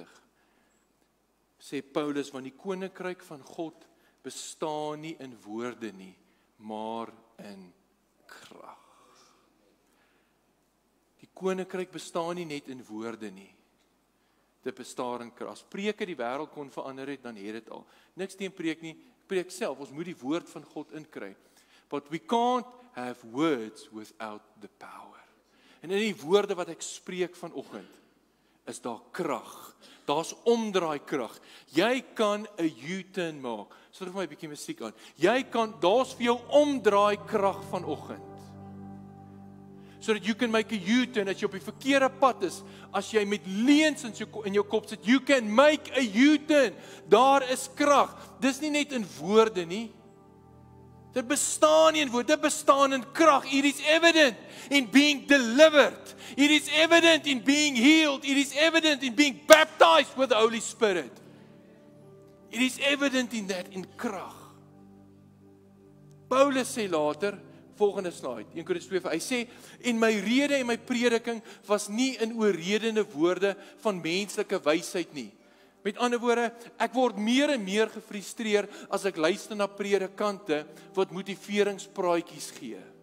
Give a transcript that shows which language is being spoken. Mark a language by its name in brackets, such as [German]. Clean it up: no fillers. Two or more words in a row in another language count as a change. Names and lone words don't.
[Afrikaans] Sê Paulus, want die koninkryk van God bestaan nie in woorde nie, maar in krag. Die koninkryk bestaan nie net in woorde nie. Dit bestaan in krag. As preke die wêreld kon verander het, dan het dit al. Niks teen preek nie, preek self. Ons moet die woord van God inkry. [English] But we can't have words without the power. [Afrikaans] En in die woorde wat ek spreek vanoggend, is daar krag. Daar's omdraai krag. Jy kan 'n U-turn maak. Sit vir my 'n bietjie musiek aan. Daar's vir jou omdraai krag vanoggend. [English] So that you can make a U-turn [Afrikaans] as jy op die verkeerde pad is, as jy met leuns in jou kop sit, [English] you can make a U-turn. [Afrikaans] Daar is krag. Dis nie net in woorde nie. Dit bestaan nie in woorde, dit bestaan in krag. [English] It is evident in being delivered. It is evident in being healed. It is evident in being baptized with the Holy Spirit. It is evident in that, in krag. [Afrikaans] Paulus sê later, volgende slide, 1 Korintiërs 2, hy sê, en my rede en my prediking was nie in oorredende woorde van menslike wysheid nie. Met ander woorde, ek word meer en meer gefrustreer as ek luister na predikante wat motiveringspraatjies gee.